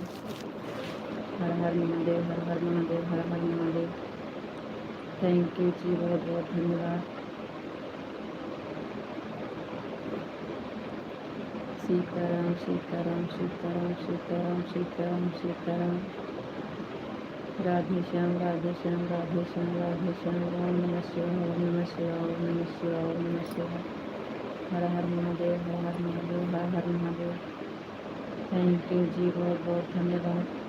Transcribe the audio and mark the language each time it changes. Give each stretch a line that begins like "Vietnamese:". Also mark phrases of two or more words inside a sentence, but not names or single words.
Hindi: हर हर महादेव, हर हर महादेव, हर हर महादेव।
English: Thank you
Hindi: जी, बहुत बहुत धन्यवाद। सीताराम सीताराम सीताराम सीताराम सीताराम सीताराम। राधे श्याम राधे श्याम राधे श्याम राधे श्याम। ओम नमः शिवाय, ओम नमः शिवाय, ओम नमः शिवाय, ओम नमः शिवाय। हर हर महादेव, हर हर महादेव, हर हर महादेव।
English: Thank you
Hindi: जी, बहुत बहुत धन्यवाद।